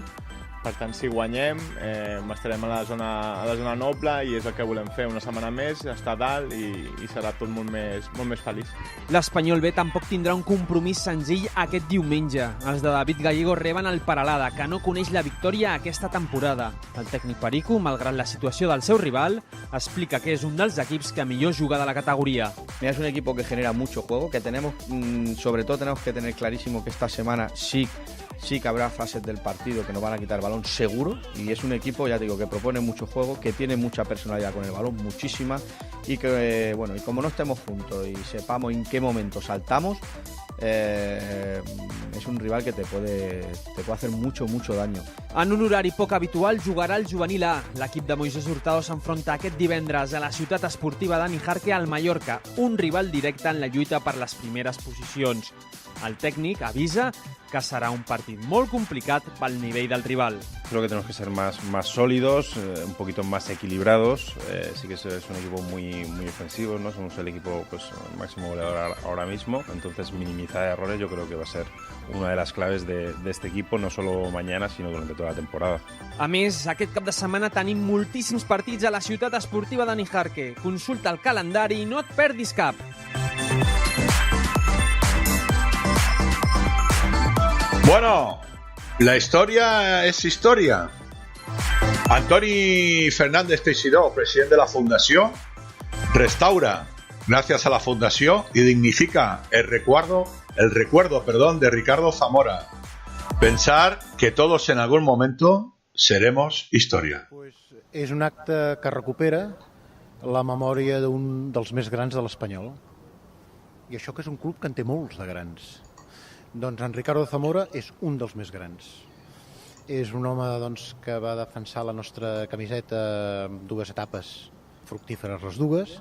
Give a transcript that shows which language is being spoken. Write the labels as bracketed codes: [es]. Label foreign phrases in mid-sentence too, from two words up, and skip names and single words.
[ca] Per tant, si guanyem, estarem a la zona noble i és el que volem fer, una setmana més, estar a dalt i serà tot molt més feliç. L'Espanyol B tampoc tindrà un compromís senzill aquest diumenge. Els de David Gallego reben el Peralada, que no coneix la victòria aquesta temporada. El tècnic Perico, malgrat la situació del seu rival, explica que és un dels equips que millor juga de la categoría. [es] Es un equipo que genera mucho juego, que sobre todo tenemos que tener clarísimo que esta semana sí que habrá fases del partido que nos van a quitar el balón seguro, y es un equipo, ya te digo, que propone mucho juego, que tiene mucha personalidad con el balón, muchísima, y que, bueno, y como no estemos juntos y sepamos en qué momento saltamos, és un rival que te puede hacer mucho daño. [ca] En un horari poc habitual jugarà el juvenil A. L'equip de Moisés Hurtado s'enfronta aquest divendres a la ciutat esportiva de Níjarque al Mallorca, un rival directe en la lluita per les primeres posicions. [es] El técnico avisa que será un partido muy complicado para el nivel del rival. Creo que tenemos que ser más sólidos, un poquito más equilibrados. Sí que es un equipo muy ofensivo, ¿no? Somos el equipo máximo goleador ahora mismo, entonces minimizar errores yo creo que va a ser una de las claves de este equipo, no solo mañana, sino durante toda la temporada. [ca] A més, aquest cap de setmana tenim moltíssims partits a la ciutat esportiva de Níjarque. Consulta el calendari i no et perdis cap. [es] Bueno, la historia es historia. Antoni Fernández Teixidó, presidente de la Fundación, restaura, gracias a la Fundación, y dignifica el recuerdo de Ricardo Zamora. Pensar que todos en algún momento seremos historia. [ca] És un acte que recupera la memòria d'un dels més grans de l'Espanyol. I això que és un club que en té molts de grans. Doncs en Ricardo Zamora és un dels més grans. És un home que va defensar la nostra camiseta en 2 etapes fructíferes les dues.